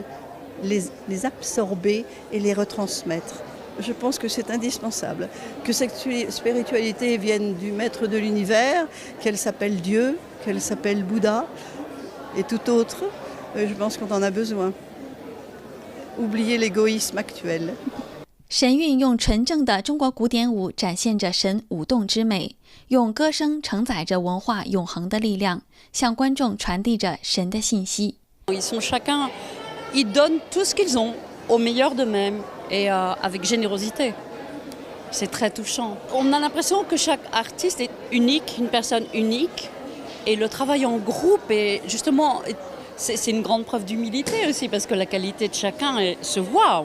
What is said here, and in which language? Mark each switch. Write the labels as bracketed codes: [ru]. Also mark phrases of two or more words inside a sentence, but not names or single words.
[fr] Les absorber et les retransmettre. Je pense que c'est indispensable. Que cette spiritualité vienne du maître de l'univers, qu'elle s'appelle Dieu, qu'elle s'appelle Bouddha et tout autre, je pense qu'on en a besoin. Oubliez l'égoïsme actuel. [zh] 神韵用纯正的中国古典舞展现着神舞动之美，用歌声承载着文化永恒的力量，向观众传递着神的信息。 [fr] Ils sont chacun, ils donnent tout ce qu'ils ont au meilleur d'eux-mêmes et avec générosité. C'est très touchant. On a l'impression que chaque artiste est unique, une personne unique, et le travail en groupe est justement c'est une grande preuve d'humilité aussi, parce que la qualité de chacun se voit.